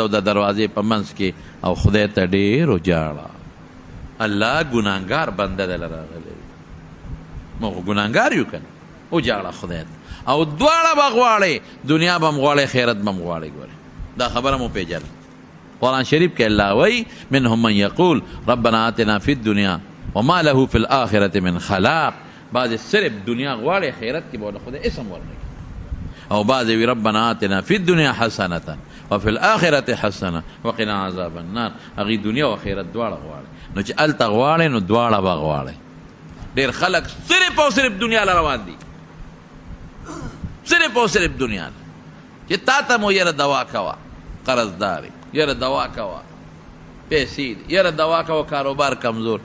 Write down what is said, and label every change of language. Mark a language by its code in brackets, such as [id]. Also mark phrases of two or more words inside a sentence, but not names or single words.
[ps] د دروازې په منځ کې او خدای ته ډېر وجاړه الله ګناهګار بنده دله راغلی موږ ګناهګار یو که نه وجاړه خدای ته او دواړه به غواړې دنیا به م غواړې خیرت به م غواړې ګورې دا خبره مو پیژنه قرآن شریف کې الله وایي [ar] منهم من یقول ربنا آتنا فی الدنیا وما له فی الاخرة من خلاق. [ps] بعض صرف دنیا غواړي، خیرت کې به خدای اسم ورنکړي. او بعض وی [ar] ربنا آتنا فی الدنیا حسنة وفي الاخرة حسنة وقنا عذاب النار. [ps] هغه دنیا او آخرت دواړه غواړي. نو چې الته غواړي نو دواړه به غواړي. ډېر خلک صرف او صرف دنیا روان دي، صرف او صرف دنیا. چې تا ته مو یاره دوا کوه، قرضداري، یاره دوا کوه، پیسې دي، یاره دوا کوه، کاروبار کمزور.